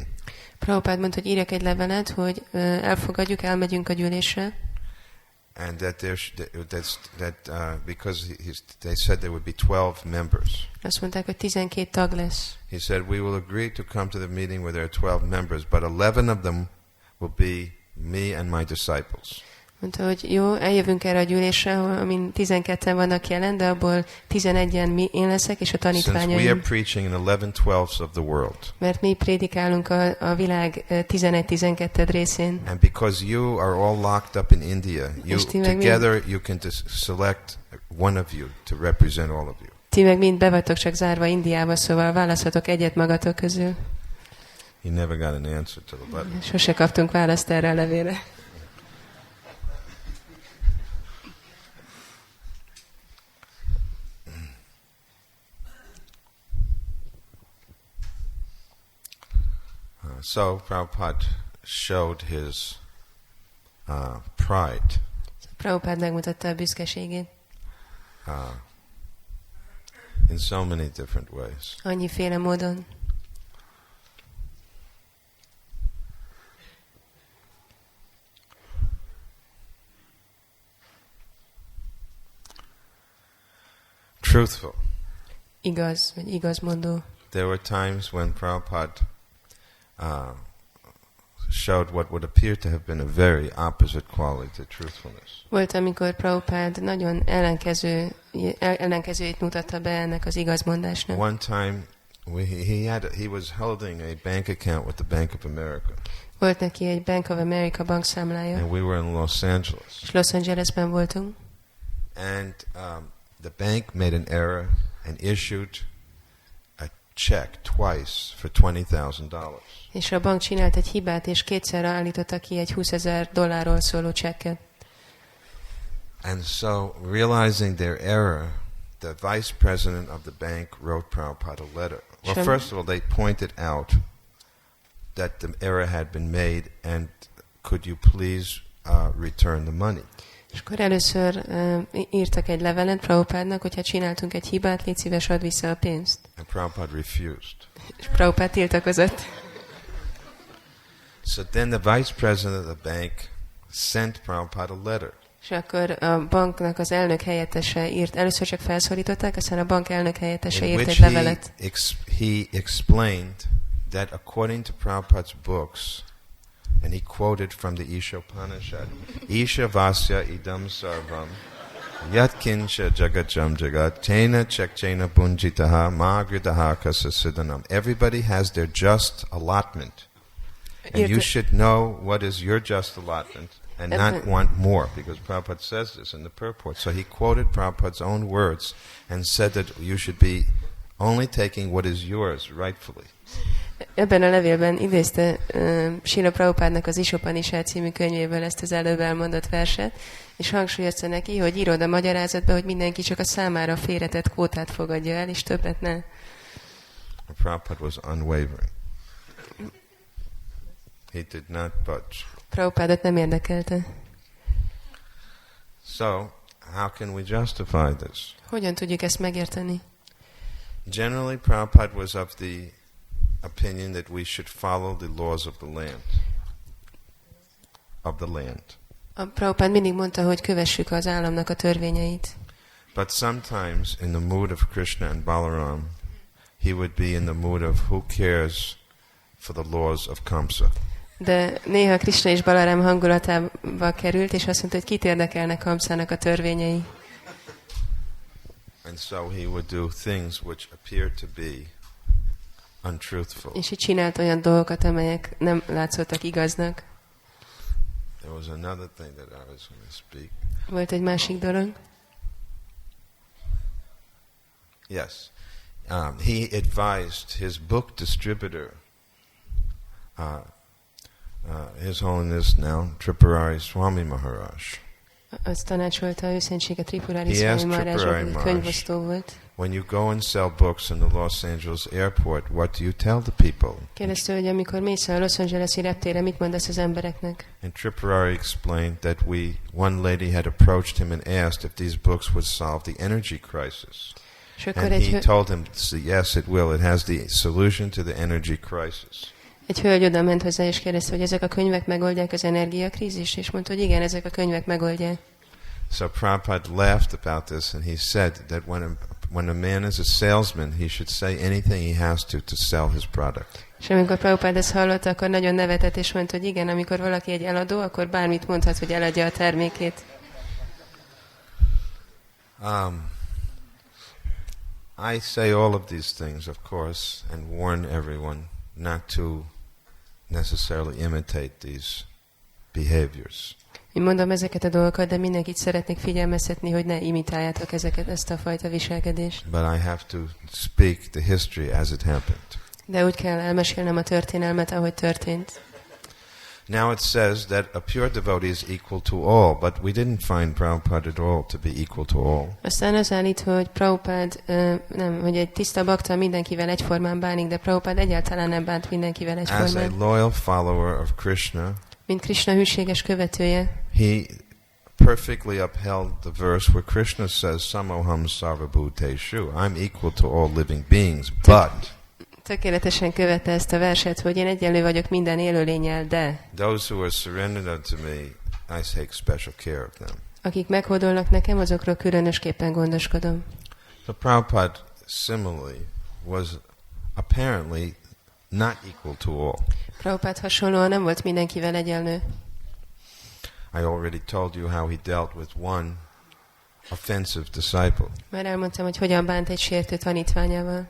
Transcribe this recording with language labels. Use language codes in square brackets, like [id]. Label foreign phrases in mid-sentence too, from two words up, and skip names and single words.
[hu] Prabhupád mondta, hogy írjak egy levelet, hogy elfogadjuk, elmegyünk a gyűlésre, [en] And that because they said there would be 12 members. [hu] azt mondták, hogy 12 tag lesz. [en] He said, we will agree to come to the meeting where there are 12 members, but 11 of them will be me and my disciples. [hu] Mondta, hogy jó, eljövünk erre a gyűlésre, amin 12-en vannak jelen, de abból 11-en én leszek, és a [en] Since we are [hu] tanítványaim. [en] preaching in 11/12 of the world, [hu] Mert mi prédikálunk a világ 11-12 részén. [en] and because you are all locked up in India, [hu] És ti meg [en] together you can select one of you to represent all of you. [hu] Ti meg mind be vagytok csak zárva Indiába, szóval választhatok egyet magatok közül. [en] He never got an answer to the letter. [hu] Sose kaptunk választ erre a levélre. [en] So Prabhupada showed his pride [hu] Prabhupád megmutatta a büszkeségét [en] in so many different ways. [hu] annyiféle módon. [en] Truthful. [hu] Igaz, vagy igazmondó. [en] There were times when Prabhupada showed what would appear to have been a very opposite quality to truthfulness. [hu] Volt, amikor Prabhupád nagyon ellenkezőjét mutatta be ennek az igazmondásnak. [en] One time he was holding a bank account with the Bank of America, [hu] Volt neki egy Bank of America bankszámlája, [en] and we were in Los Angeles. [hu] és Los Angelesben voltunk, [en] And the bank made an error and issued a check twice for $20,000. [hu] és a bank csinált egy hibát, és kétszer állította ki egy $20,000 szóló csekket. [en] And so, realizing their error, the vice president of the bank wrote Prabhupada a letter. Well, first of all, they pointed out that the error had been made, and could you please return the money? [hu] És akkor először írtak egy levelet Prabhupádnak, hogyha csináltunk egy hibát, légy szíves, add vissza a pénzt. [en] And Prabhupada refused. [hu] És Prabhupád tiltakozott. [en] So then the vice president of the bank sent Prabhupada a letter. [hu] És akkor a banknak az elnök helyettese írt, először csak felszólították, aztán a bank elnök helyettese írt egy levelet. [en] He explained that according to Prabhupada's books, and he quoted from the Isha Upanishad, [sa] ईशावास्यम् इदं सर्वं, यत् किञ्च जगत्यां जगत्, तेन त्यक्तेन भुञ्जीथा, मा गृधः कस्यस्विद्धनम्. [en] Everybody has their just allotment. And you should know what is your just allotment and not want more, because Prabhupada says this in the purport. So he quoted Prabhupada's own words and said that you should be only taking what is yours rightfully. [hu] Ebben a levélben idézte Srila Prabhupádnak az Isha Upanishad című könyvéből ezt az előbb elmondott verset, és hangsúlyozta neki, hogy írod a magyarázatba, hogy mindenki csak a számára félretett kvótát fogadja el, és többet ne. [en] Prabhupada was unwavering. He did not budge. [hu] Prabhupádot nem érdekelte. [en] So, how can we justify this? [hu] Hogyan tudjuk ezt megérteni? [en] Generally, Prabhupada was of the opinion that we should follow the laws of the land. [hu] A Prabhupád mindig mondta, hogy kövessük az államnak a törvényeit. [en] But sometimes, in the mood of Krishna and Balaram, he would be in the mood of who cares for the laws of Kamsa. [hu] De néha Krishna és Balaram hangulatába került, és azt mondta, hogy kit érdekelnek Kamszának a törvényei. [en] And so he would do things which appeared to be untruthful. [hu] És így csinált olyan dolgokat, amelyek nem látszottak igaznak. [en] There was another thing that I was going to speak. [hu] Volt egy másik dolog. [en] Yes. He advised his book distributor, His Holiness now, Tripurari Swami Maharaj. [hu] Azt tanácsolta őszentsége Tripurari Swami Maharaj, aki könyvosztó volt. [en] When you go and sell books in the Los Angeles airport, what do you tell the people? [hu] Kérdezte, hogy amikor mész a Los Angeles-i reptére, mit mondasz az embereknek? [en] And Tripurari explained that one lady had approached him and asked if these books would solve the energy crisis. And he told him, yes, it will. It has the solution to the energy crisis. [hu] Egy hölgy oda ment hozzá, és kérdezte, hogy ezek a könyvek megoldják az energiakrízist, és mondta, hogy igen, ezek a könyvek megoldják. [en] So Prabhupada laughed about this, and he said that when a man is a salesman, he should say anything he has to sell his product. [hu] És amikor Prabhupada ezt hallotta, akkor nagyon nevetett, és mondta, hogy igen, amikor valaki egy eladó, akkor bármit mondhat, hogy eladja a termékét. [en] I say all of these things, of course, and warn everyone not to necessarily imitate these behaviors. [hu] Én mondom ezeket a dolgokat, de mindenkit szeretnék figyelmeztetni, hogy ne imitáljátok ezt a fajta viselkedést. [en] But I have to speak the history as it happened. [hu] De úgy kell elmesélnem a történelmet, ahogy történt. [en] Now it says that a pure devotee is equal to all, but we didn't find Prabhupada at all to be equal to all. [hu] Aztán az állít, hogy Prabhupada, hogy egy tiszta bakta mindenkivel egyformán bánik, de Prabhupada egyáltalán nem bánt mindenkivel egyformán. [en] As a loyal follower of Krishna, [hu] mint Krishna hűséges követője, [en] he perfectly upheld the verse where Krishna says, [sa] समोऽहं सर्वभूतेषु, [en] I'm equal to all living beings, but [hu] tökéletesen követte ezt a verset, hogy én egyenlő vagyok minden élőlénnyel, de [en] those who are surrendered unto me, I take special care of them. [hu] Akik meghódolnak nekem, azokról különösképpen gondoskodom. [en] So Prabhupada similarly was apparently not equal to all. [hu] Prabhupada hasonlóan nem volt mindenkivel egyenlő. [en] I already told you how he dealt with one offensive disciple. [hu] Már elmondtam, hogy hogyan bánt egy sértő tanítványával.